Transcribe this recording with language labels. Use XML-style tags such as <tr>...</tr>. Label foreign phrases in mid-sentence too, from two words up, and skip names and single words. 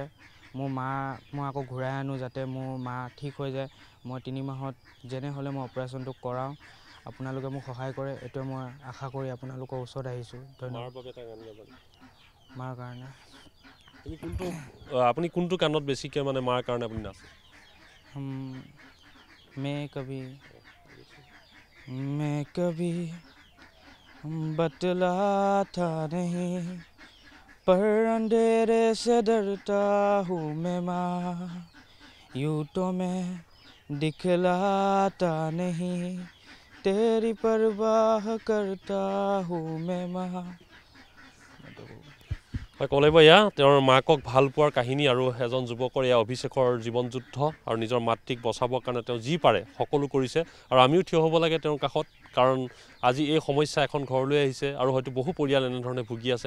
<as>মোৰ মা মই আকৌ ঘূৰাই আনো, যাতে মোৰ মা ঠিক হৈ যায়। মই 3 মাহত যেনে হ'লে মই অপাৰেশ্যনটো কৰাওঁ। আপোনালোকে মোক সহায় কৰে, এইটোৱে মই আশা কৰি আপোনালোকৰ ওচৰত আহিছোঁ। ধন্যবাদ। মাৰ কাৰণে আপুনি কোনটো গানত বেছিকৈ মানে মাৰ কাৰণে আপুনি নাচে?</as> <hi>मैं कभी बतलाता नहीं, पर अंधेरे से डरता हूँ मैं माँ, यूँ तो मैं दिखलाता नहीं, तेरी परवाह करता हूँ मैं माँ।</hi> <as>হয়, ক'ব লাগিব এয়া তেওঁৰ মাকক ভাল পোৱাৰ কাহিনী, আৰু এজন যুৱকৰ এয়া অভিষেকৰ জীৱন যুদ্ধ, আৰু নিজৰ মাতৃক বচাবৰ কাৰণে তেওঁ যি পাৰে সকলো কৰিছে। আৰু আমিও থিয় হ'ব লাগে তেওঁৰ কাষত, কাৰণ আজি এই সমস্যা এখন ঘৰলৈ আহিছে, আৰু হয়তো বহু পৰিয়াল এনেধৰণে ভুগি আছে।</as>